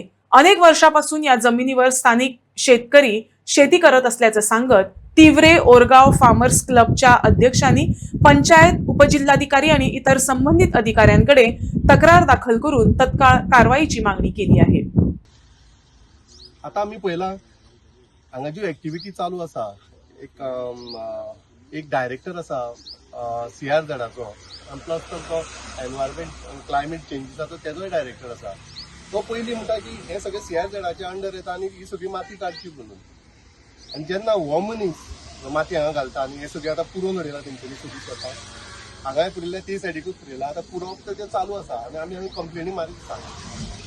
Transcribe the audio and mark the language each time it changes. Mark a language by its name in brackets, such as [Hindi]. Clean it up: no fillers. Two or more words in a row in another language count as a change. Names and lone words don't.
[Marathi] अनेक वर्षापासून या जमिनीवर स्थानिक शेतकरी शेती करत असल्याचं सांगत तिवरे ओरगाव फार्मर्स क्लबच्या अध्यक्षांनी पंचायत, उपजिल्हाधिकारी आणि इतर संबंधित अधिकाऱ्यांकडे तक्रार दाखल करून तत्काळ कारवाईची मागणी केली आहे। [Konkani] आता आम्ही पहिला हांगा जी ऍक्टिव्हिटी चालू असा, एक डायरेक्टर असा CRZाचो आणि प्लस तो एनवायरमेंट क्लायमेट चेंजीसाचो तेजोय डायरेक्टर असा। तो पयलीं म्हणटा की हे सगळे CRZाच्या अंडर येता आणि ही सगळी माती काडची म्हणून। आणि जेन्ना हो मनीस माती हांगा घालता आणि हे सगळे आता पुरोवन उडयला तेंच्यांनी सगळी स्वता हांगाय पुरयले ते सायडीकूच पुरयला, आता पुरोवप तेजें चालू असा आणि आमी कंप्लेनी मारीत आसा।